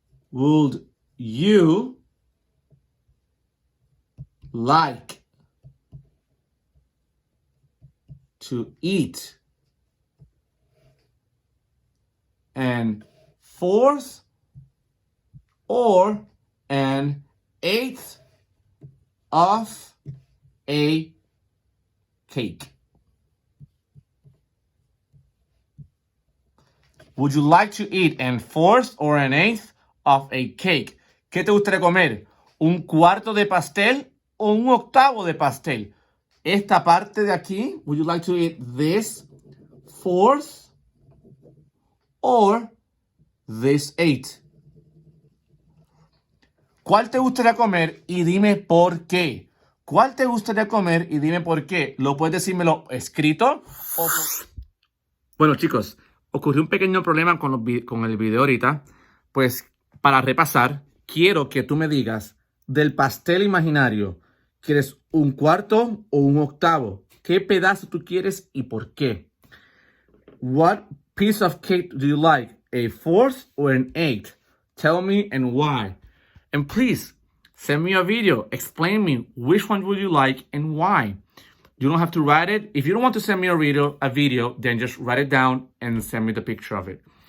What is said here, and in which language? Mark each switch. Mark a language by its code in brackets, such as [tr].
[en] Would you like to eat an fourth or an eighth of a cake? Would you like to eat an fourth or an eighth of a cake? [es] ¿Qué te gustaría comer? ¿Un cuarto de pastel o un octavo de pastel? Esta parte de aquí, [en] would you like to eat this fourth or this eighth? [es] ¿Cuál te gustaría comer y dime por qué? ¿Cuál te gustaría comer y dime por qué? ¿Lo puedes decírmelo escrito? Bueno, chicos, ocurrió un pequeño problema con el video ahorita. Pues, para repasar, quiero que tú me digas del pastel imaginario, ¿quieres un cuarto o un octavo? ¿Qué pedazo tú quieres y por qué? [en] What piece of cake do you like? A fourth or an eighth? Tell me and why. And please, send me a video. Explain me which one would you like and why. You don't have to write it. If you don't want to send me a video, then just write it down and send me the picture of it.